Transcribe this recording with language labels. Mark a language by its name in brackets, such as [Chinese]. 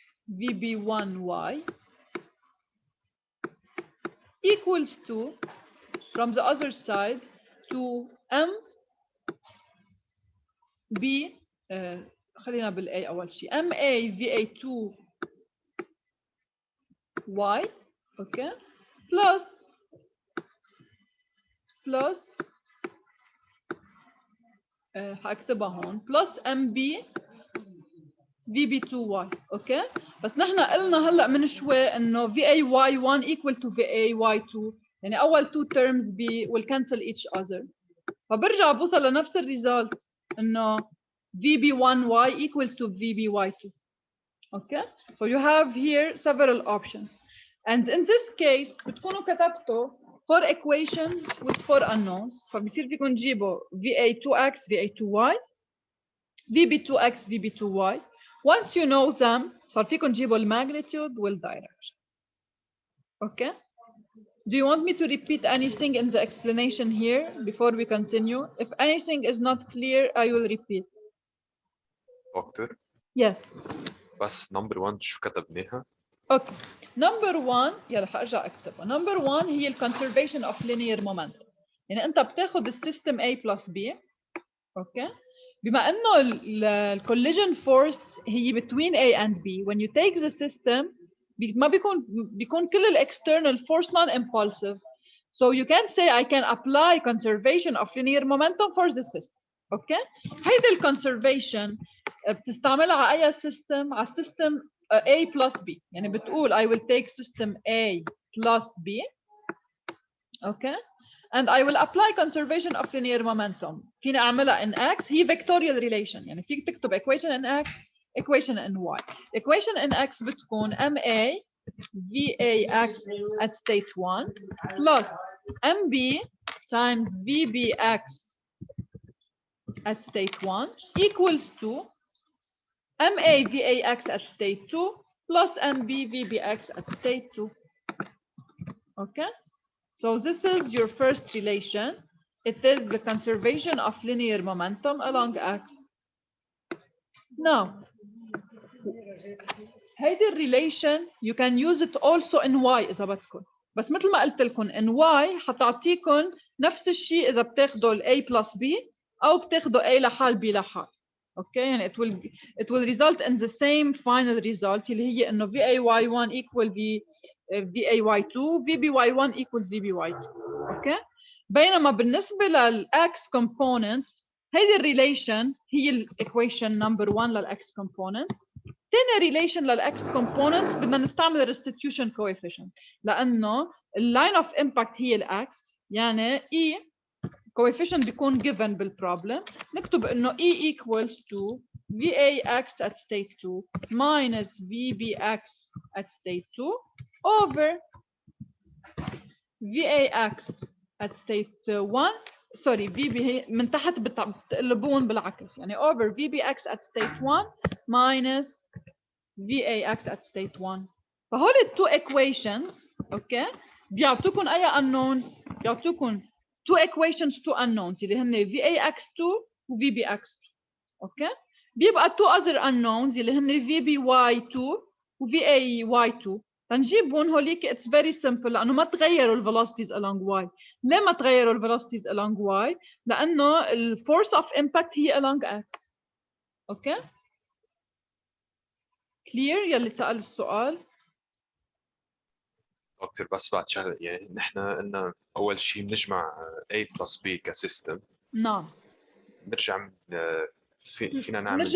[English] VB1Y equals to, from the other side, to M B [Arabic] خلينا بالA أول شيء [English] MA VA2Y [Arabic] اوكي plus هكتبها هون plus MB VB2Y. اوكي بس نحن قلنا هلا من شوي انه VAY1 equal to VAY2 يعني اول [English] two terms will cancel each other [Arabic] فبرجع بوصل لنفس الريزلت انه VB1Y equals to VBY2. [English] Okay, so you have here several options and in this case [Arabic] بتكونوا كتبتوا [English] 4 equations with 4 unknowns [Arabic] فبصير فيكم تجيبوا [English] VA2X VA2Y VB2X VB2Y. Once you know them [Arabic] صار فيكم تجيبوا الماgnitude والdirection. [English] Okay, do you want me to repeat anything in the explanation here before we continue? If anything is not clear I will repeat. [Arabic] دكتور [English] Yes. [Arabic] بس نمبر 1 شو كتبناها؟ اوكي نمبر 1 يلا حارجع اكتبها. نمبر 1 هي الكونسرفيشن اوف linear momentum يعني انت بتاخذ السيستم A plus B. [English] okay [Arabic] بما انه الكوليجن فورس هي [English] between A and B when you take the system [Arabic] ما بيكون كل الاكسترنال فورس [English] non impulsive so you can say I can apply conservation of linear momentum for the system. [Arabic] اوكي هيدي الكونسرفيشن بتستعملها على اي سيستم؟ على السيستم A plus B يعني بتقول [English] I will take system A plus B. okay and I will apply conservation of linear momentum. [Arabic] فينا اعملها in X هي vectorial relation يعني فيك تكتب equation in X equation in Y. [English] equation in X [Arabic] بتكون [English] MA VAX at state 1 plus MB times VBX at state 1 equals to MA VAX at state 2 plus MB VBX at state 2. Okay, so this is your first relation. It is the conservation of linear momentum along X. [Arabic] Now, هيدي relation [English] you can use it also in Y [Arabic] إذا بدكم بس مثل ما قلت لكم in Y حتعطيكم نفس الشيء إذا بتاخذوا ال A plus B أو بتاخذوا A لحال B لحال. اوكي يعني [English] it will result in the same final result [Arabic] اللي هي انه [English] VAY1 equal VAY2 VBY1 equals VBY2. [Arabic] اوكي بينما بالنسبه للX components هيدي الريليشن هي الايكويشن نمبر 1 للX components. ثاني ريليشن للX components بدنا نستعمل restitution coefficient لانه اللاين اوف امباكت هي الX يعني E coefficient بيكون given بالبروبلم نكتب انه E equals to VAX at state 2 minus VBX at state 2 over VAX at state 1 [English] sorry [Arabic] VB من تحت بتقلبون بالعكس يعني over VBX at state 1 minus VAX at state 1 فهول التو equations اوكي بيعطوكم اي unknowns؟ بيعطوكم two equations two unknowns اللي هن VAX2 و VBX2. اوكي بيبقى two other unknowns اللي هن VBY2 و VAY2 فنجيبهم هوليك [English] it's very simple [Arabic] لانه ما تغيروا ال velocities along Y. ليه ما تغيروا ال velocities along Y؟ لانه ال force of impact هي along X. اوكي clear يلي سأل السؤال؟ دكتور بس بعد شغله يعني نحن قلنا اول شيء بنجمع A plus B كسيستم. نعم نرجع فينا نعمل